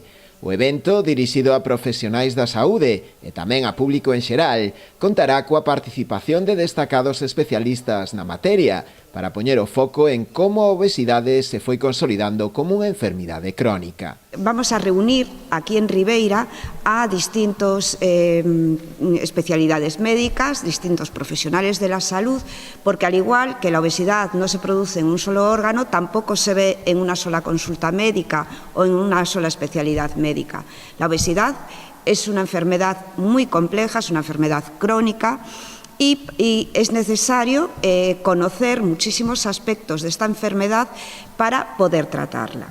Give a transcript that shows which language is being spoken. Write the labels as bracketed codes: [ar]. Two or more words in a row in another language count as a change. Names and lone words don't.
[gl] O evento, dirixido a profesionais da saúde e tamén a público en xeral, contará coa participación de destacados especialistas na materia para poñer o foco en como a obesidade se foi consolidando como unha enfermidade crónica. [es] Vamos a reunir aquí en Ribeira a distintos especialidades médicas, distintos profesionales de la salud, porque al igual que la obesidad no se produce en un solo órgano, tampoco se ve en una sola consulta médica o en una sola especialidad médica. La obesidad es una enfermedad muy compleja, es una enfermedad crónica, y es necesario conocer muchísimos aspectos de esta enfermedad para poder tratarla.